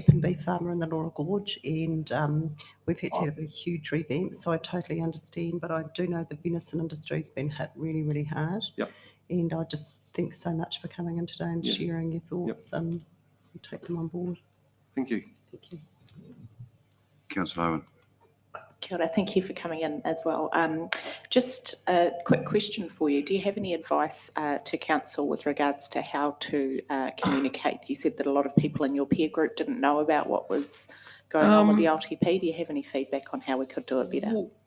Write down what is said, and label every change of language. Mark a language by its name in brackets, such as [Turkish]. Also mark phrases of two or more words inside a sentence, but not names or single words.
[English] sheep and beef farmer in the Laura Gorge, and we've had to have a huge revamp, so I totally understand, but I do know the venison industry's been hit really, really hard. Yep. And I just thank so much for coming in today and Yeah. sharing your thoughts. We'll take them on board. Thank you. Thank you. Councillor Owen. [Māori] Kia ora, [English] thank you for coming in as well. Just a quick question for you. Do you have any advice to council with regards to how to communicate? You said that a lot of people in your peer group didn't know about what was going on with the LTP. Do you have any feedback on how we could do it better?